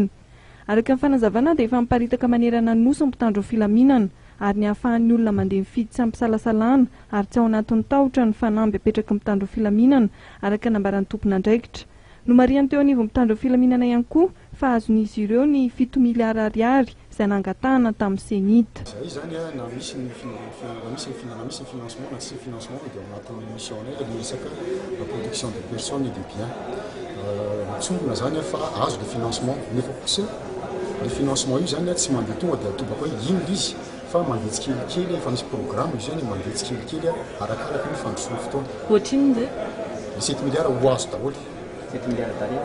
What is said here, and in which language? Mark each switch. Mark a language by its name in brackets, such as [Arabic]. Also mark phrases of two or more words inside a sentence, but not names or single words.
[Malagasy] Araka ny fanazavana dia efa miparitaka manerana ny nosy ny mpitandro ny filaminana ary ny ahafahan'ny olona mandeha mifidy tsy ampy-salasalana ary tsy ao anatin'ny tahotra ny fanamby apetraky ny mpitandro ny filaminana araka nambaran'ny tompon'andraikitra. No marihany teo anivon'ny mpitandro ny filaminana ihany koa fa azon'izy ireo ny 7 miliara ariary izay nangatahana tamin'ny senita. Izay zany na misy ny financement na tsy financement dia anatin'ny mission ny resaka [French] la protection des personnes et des biens. [Malagasy] Mitsongona zany fa azo le financement nefa kosa le financement io zany tsy mandeha tonga dia atobaka hoe ino izy fa mandeha tsikelikely efa misy programme io zany mandeha tsikelikely arakaraka ny fandrosoana fotoana. Ohatriny zay 7 miliara ho azo daholo. [French] 7 miliara d'ariary